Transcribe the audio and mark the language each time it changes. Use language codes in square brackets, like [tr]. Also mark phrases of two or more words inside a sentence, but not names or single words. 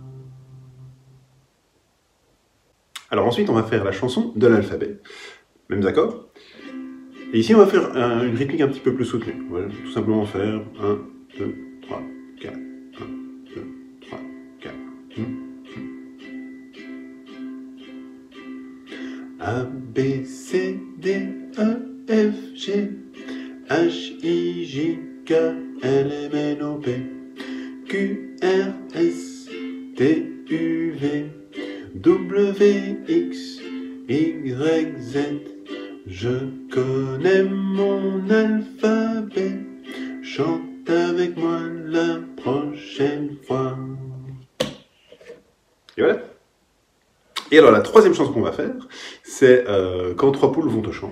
[fr] Alors ensuite, on va faire la chanson de l'alphabet, mêmes accords. Et ici, on va faire une rythmique un petit peu plus soutenue. On va tout simplement faire 1, 2, 3, 4. 1, 2, 3, 4. A, B, C, D, E, F, G, H, I, J, K, L, M, N, O, P, Q, R, S, T, U, V, W, X, Y, Z. Je connais mon alphabet, chante avec moi la prochaine fois. Et voilà. Et alors la troisième chanson qu'on va faire, c'est Quand trois poules vont au champ.